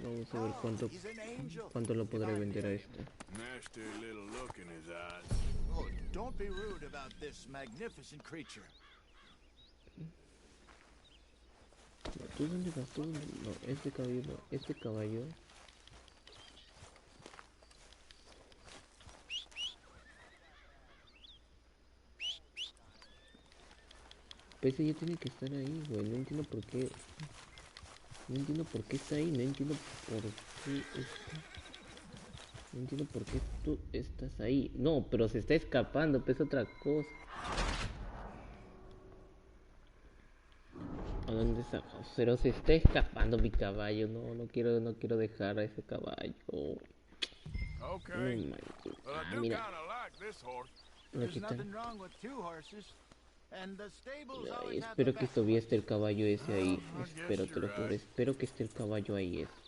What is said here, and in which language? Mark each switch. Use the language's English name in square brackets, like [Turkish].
[Spanish] Vamos a ver cuánto lo podré vender a este. [English] Nasty little look in his eyes. Oh, don't be rude about this magnificent creature. [Spanish] No, ¿tú dónde vas? ¿Tú dónde? No, este caballo no. Este caballo. Ese ya tiene que estar ahí, güey. No entiendo por qué. No entiendo por qué está ahí. No entiendo por qué está. No entiendo por qué tú estás ahí. No, pero se está escapando. Pues es otra cosa. ¿A dónde está? Pero se está escapando mi caballo. No, no quiero dejar a ese caballo. [English] Okay. [Spanish] Ah, mira. [English] There's nothing wrong with two horses. And the stables always have [Spanish] Espero [English] the [Spanish] que [English] best. [Spanish] todavía esté el caballo ese ahí. Espero, te lo juro. Espero que esté el caballo ahí.